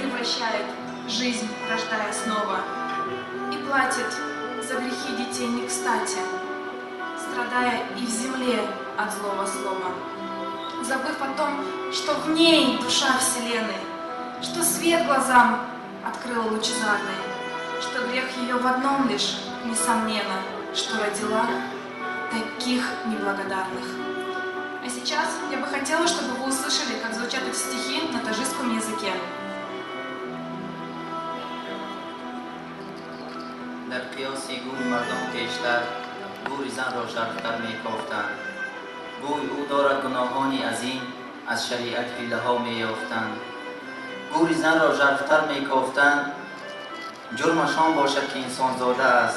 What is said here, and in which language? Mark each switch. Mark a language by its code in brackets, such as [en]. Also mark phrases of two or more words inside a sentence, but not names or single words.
[ru] вращает, жизнь рождая снова, и платит за грехи детей не кстати, страдая и в земле от злого слова, забыв о том, что в ней душа вселенной, что свет глазам открыла лучезарный, что грех ее в одном лишь, несомненно, что родила таких неблагодарных. А сейчас я бы хотела, чтобы вы услышали, как звучат эти стихи на таджикском языке. [fa] در قیاسی گوی مردم پیشتر گوی زن را ژرفتر می‌کافتند. گوی او دارد گناهانی عظیم از شریعت حیله‌ها می‌یافتند. گوی زن را ژرفتر می‌کافتند جرمشان باشد که انسان زاده است.